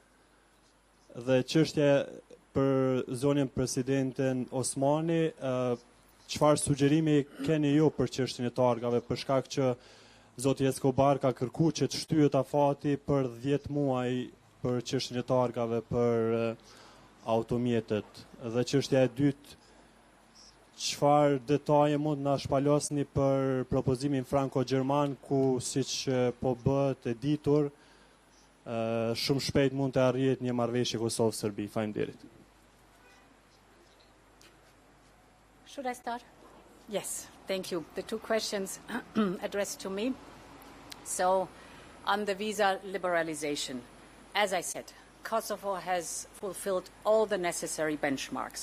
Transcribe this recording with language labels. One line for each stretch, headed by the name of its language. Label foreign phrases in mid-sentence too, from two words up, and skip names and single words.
Albanian: Dhe çështja për zonën presidenten Osmani, çfarë sugjerimi keni ju për çështjen e targave, për shkak që zoti Escobar ka kërkuar që të shtyhet afati për 10 muaj për çështjen e targave për automjetet? Dhe çështja e dytë, çfarë detaje mund na shpalosni për propozimin franko-gjerman, ku siç po bëhet e ditur, shumë shpejt mund të arrihet një marrëveshje Kosovë-Serbi? Faleminderit.
English: Should I start? Yes, thank you. The two questions addressed to me. So, on the visa liberalization, as I said, Kosovo has fulfilled all the necessary benchmarks.